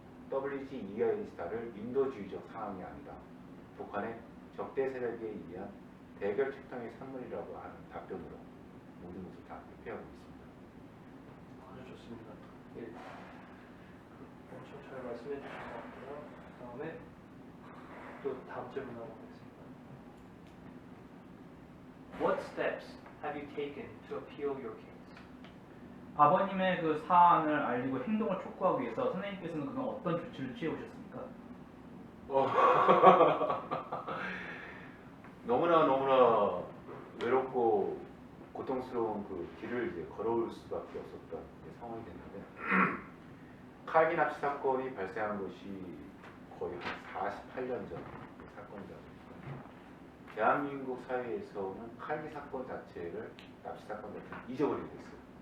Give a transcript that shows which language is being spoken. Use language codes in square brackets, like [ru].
[ko] WGEIS타를 인도주의적 상황이 아니다. 북한의 적대 세력에 의한 대결 책통의 산물이라고 하는 답변으로 모든 것을 다 회피하고 있습니다. 아주 좋습니다. 예, 엄청 잘 말씀해 주신 것 같고요. 그다음에 또 다음 질문 하겠습니다. [en] What steps have you taken to appeal your case? [ko] 아버님의 그 사안을 알리고 행동을 촉구하기 위해서 선생님께서는 그간 어떤 조치를 취해오셨습니까? 너무나 외롭고 고통스러운 그 길을 이제 걸어올 수밖에 없었던 상황이 됐는데 칼기 납치 사건이 발생한 것이 거의 한 48년 전 사건이다 보니까 대한민국 사회에서는 칼기 사건 자체를 납치 사건 자체를 잊어버리게 됐어요.